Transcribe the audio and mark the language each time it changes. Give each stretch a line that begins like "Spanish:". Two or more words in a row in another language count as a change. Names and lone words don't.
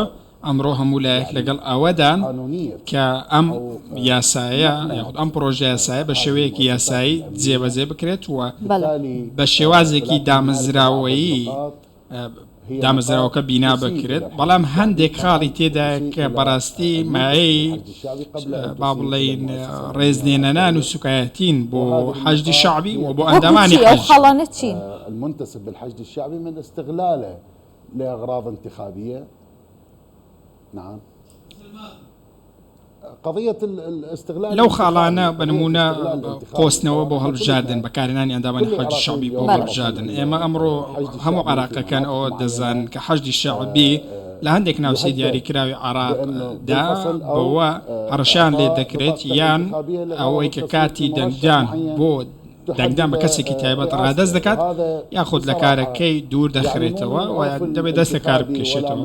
Central Kurdish: ئەمڕۆ هەموو لایەک لەگەڵ ئەوەدان کە ئەم یاسایە یاخود ئەم پرۆژە یاسایە بە شێوەیەکی یاسایی جێبەجێ بکرێت و بە شێوازێکی دامەزراوەیی دامەزراوەکە بینا بکرێت. بەڵام هەندێک خاڵی تێدایە کە بەڕاستی مایەی با بڵێن ڕێزنێنەنان و سوکایەتین بۆ حەشدی شەعبی و بۆ ئەندامانی حەشد.
Arabic: المنتسب بالحشد الشعبي من استغلاله لأغراض انتخابية. نعم. قضية الاستغلال
Central Kurdish: لو خاڵانە بنمونە قۆستنەوە بۆ هەڵبژاردن بەکارهێنانی ئەندامانی حەشدی شەعبی بۆ هەڵبژاردن. ئێمە ئەمڕۆ هەموو عێراقیەکان ئەوە دەزانن کە حەشدی شەعبی لە هەندێک ناوچەی دیاریکراوی عێراقدا بەوە هەڕەشیان لێ دەکرێت یان ئەوەی کە کاتی دەنگدان بۆ دەنگدان بە کەسێکی تایبەت ڕادەست دەکات یاخود لە کارەکەی دوور دەخرێتەوە و دەبێت دەست لە کار بکێشێتەوە.